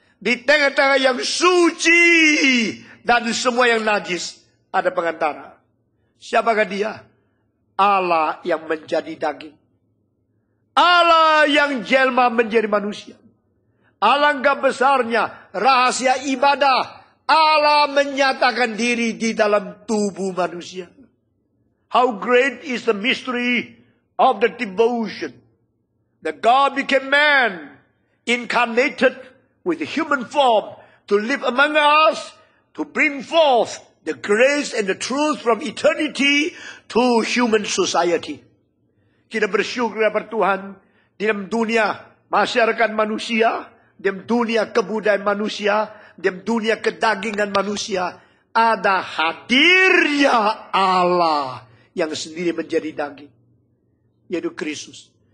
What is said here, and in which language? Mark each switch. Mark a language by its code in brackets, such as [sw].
[id] Di tengah-tengah yang suci dan semua yang najis, ada pengantara. Siapakah dia? Allah yang menjadi daging. Allah yang jelma menjadi manusia. Alangkah besarnya rahasia ibadah. Allah menyatakan diri di dalam tubuh manusia. [en] How great is the mystery of the devotion. That God became man, incarnated with a human form to live among us, to bring forth the grace and the truth from eternity to human society. [id] Kita bersyukur kepada Tuhan di dalam dunia masyarakat manusia, di dalam dunia kebudayaan manusia, di dalam dunia kedagingan manusia, ada hadirnya Allah yang sendiri menjadi daging, yaitu Kristus.